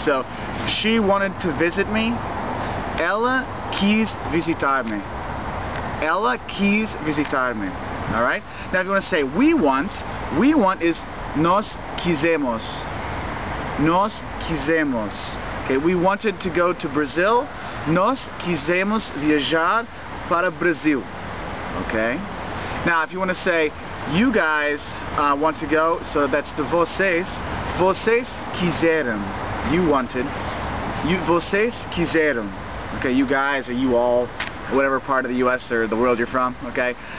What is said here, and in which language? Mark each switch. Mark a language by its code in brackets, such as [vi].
[en] So, she wanted to visit me. [pt] Ela quis visitar-me. Ela quis visitar-me. [en] Alright? Now if you want to say we want is [pt] nós quisemos. Nós quisemos. [en] Okay, we wanted to go to Brazil. [pt] Nós quisemos viajar para Brasil. [en] Okay? Now if you want to say you guys want to go, so that's the vocês. [pt] Vocês quiseram. [en] You wanted. [pt] Vocês quiseram. [en] Okay, you guys or you all, whatever part of the U.S. or the world you're from, okay?